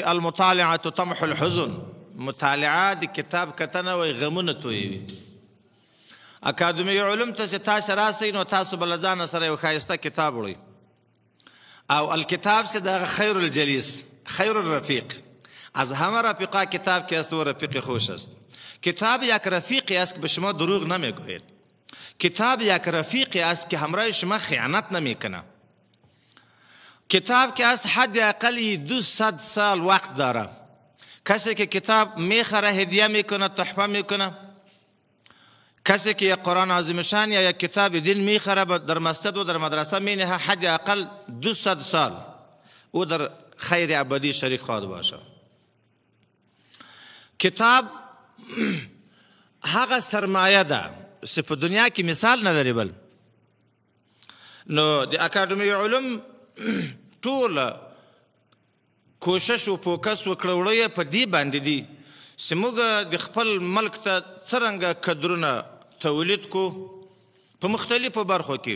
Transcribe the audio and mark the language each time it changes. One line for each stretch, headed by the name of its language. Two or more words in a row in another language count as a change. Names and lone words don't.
Arabic: المطالعه تطمح الحزن،
Pashto: مطالعه د کتاب کتنه وایي غمونه تویوي. اکاډمي علوم ته چې تاسو راسئ نو تاسو به له ځانه سره یو ښایسته کتاب وړئ او الکتاب چې دغه
Arabic: خیر الجلیس، خیر الرفیق،
Persian: از همه رفیقا کتاب که است و رفیق خوش است. کتاب یک رفیقی است که به شما دروغ نمیگوید. کتاب یک رفیقی است که همراه شما خیانت نمیکنه. کتاب که است حد اقلی 200 سال وقت داره. کسی که کتاب میخره هدیه میکنه، تحفه میکنه. کسی که یک قرآن عظیم شان یا یک کتاب دین میخره در مسجد و در مدرسه مینه، حد اقل 200 سال او در خیر ابدی شریک خواهد باشه.
Pashto: کتاب هغه سرمایه ده چې په دنیا کې مثال نه لري بل. نو د اکاډمي علوم ټول کوشش او فوکس وکړه یې په دې باندې دي چې موږ د خپل ملک ته څرنګه کدرونه تولید کو په مختلفو برخو کې.